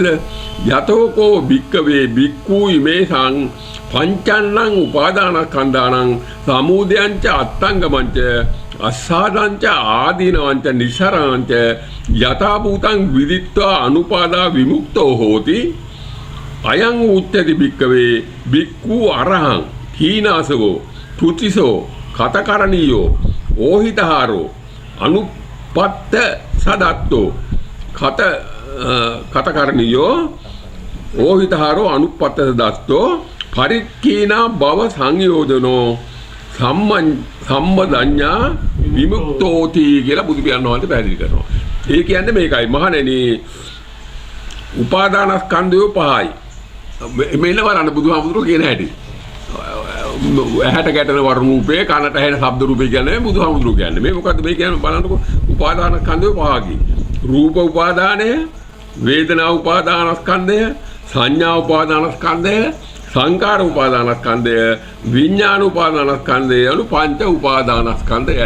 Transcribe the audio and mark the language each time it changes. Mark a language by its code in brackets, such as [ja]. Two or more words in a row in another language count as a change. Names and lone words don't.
[pi] යතෝකෝ භික්ඛවේ භික්ඛු ඉමේසං පංචන්නං උපාදානස්කන්ධානං සමුදයංච අත්තංගමංච අස්සාදංච ආදීනවංච නිසරංච යථා භූතං විදිත්වා අනුපාදා විමුක්තෝ හෝති අයං උච්චති භික්ඛවේ භික්ඛු අරහං හීනාසවෝ තුතිසෝ කතකරණීයෝ ඕහිතහාරෝ අනුපත්ත සදත්තෝ කතකරණීයෝ ඕහිතහාරෝ අනුපත්ත සදත්තෝ පරික්ඛීනා භව සංයෝජනෝ සම්මදඤ්ඤා විමුක්තෝති [si] කියලා බුදු පියාණන් වහන්සේ පැහැදිලි කරනවා. ඒ කියන්නේ මේකයි මහණෙනි උපාදානස්කන්ධය පහයි. මෙන්න බලන්න බුදුහාමුදුරුවෝ කියන හැටි. ඇහැට ගැටෙන වර්ණ රූපේ කනට ඇහෙන ශබ්ද රූපේ කියන්නේ බුදුහාමුදුරුවෝ කියන්නේ. මේ මොකද්ද මේ කියන්නේ බලන්නකො උපාදානස්කන්ධය පහකි. රූප උපාදානය, වේදනා උපාදානස්කන්ධය, සංඥා උපාදානස්කන්ධය, සංකාර උපාදානස්කන්ධය, විඥාන උපාදානස්කන්ධය යනු පංච උපාදානස්කන්ධයයි.